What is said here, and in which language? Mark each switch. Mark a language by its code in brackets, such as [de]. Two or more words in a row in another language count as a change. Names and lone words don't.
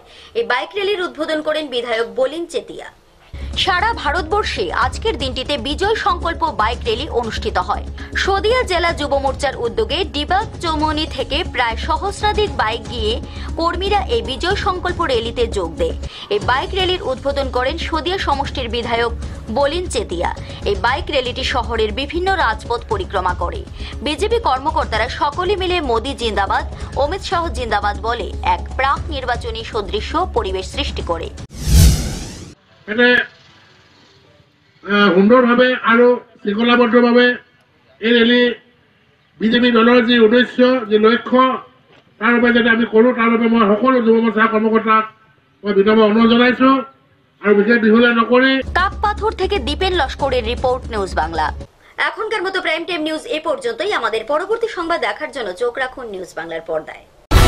[bn] এই বাইক র্যালির উদ্বোধন করেন বিধায়ক বলিন চেতিয়া। সারা ভারতবর্ষে আজকের দিনটিতে বিজয় সংকল্প বাইক র্যালি অনুষ্ঠিত হয়। শদিয়া জেলা যুব মোর্চার উদ্যোগে ডিবাগ চৌমনি থেকে প্রায় সহস্রাধিক বাইক গিয়ে কর্মীরা এই বিজয় সংকল্প র্যালিতে যোগ দেয়। এই বাইক র্যালির উদ্বোধন করেন শদিয়া সমষ্টির বিধায়ক বলিন চেতিয়া। এই বাইক র্যালিটি শহরের বিভিন্ন রাজপথ পরিক্রমা করে। বিজেপি কর্মকর্তারা সকলে মিলে মোদি জিন্দাবাদ, অমিত শাহ জিন্দাবাদ বলে এক প্রাক নির্বাচনী সদৃশ্য পরিবেশ সৃষ্টি করে। [as] সুন্দৰভাৱে আৰু শৃংখলাবদ্ধভাৱে এই ৰেলী বিজেপি দলৰ যি উদ্দেশ্য, যি লক্ষ্য, তাৰ বাবে যাতে আমি কৰোঁ, তাৰ বাবে মই সকলো যুৱ মোৰ্চা কৰ্মকৰ্তাক মই বিনম্ৰ অনুৰোধ জনাইছোঁ আৰু বিশেষ দীঘলীয়া নকৰি। [bn] কাকপাথর থেকে দীপেন লস্করের রিপোর্ট, নিউজ বাংলা। এখনকার মতো [en] prime time news [bn] এ পর্যন্তই। আমাদের পরবর্তী সংবাদ দেখার জন্য চোখ রাখুন নিউজ বাংলার পর্দায়।